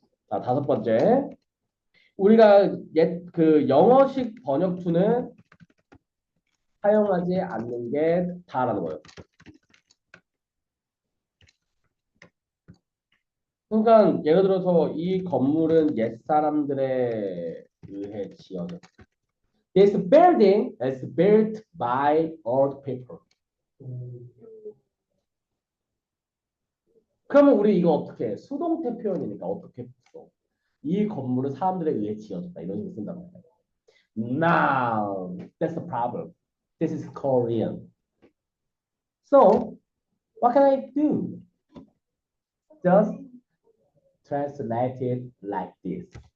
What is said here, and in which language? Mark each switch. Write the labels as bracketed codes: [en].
[ko] 자, 다섯 번째. 우리가 그 영어식 번역투는 사용하지 않는 게 좋다라는 거예요. 그러니까 예를 들어서 이 건물은 옛사람들에 의해 지어졌다. [en] This building is built by old people. [ko] 그러면 우리 이거 어떻게 해? 수동태 표현이니까 어떻게 써? 이 건물은 사람들에 의해 지어졌다. 이런 식으로 쓴단 말이에요. [en] Now, that's the problem. This is Korean. So, what can I do? Just translate it like this.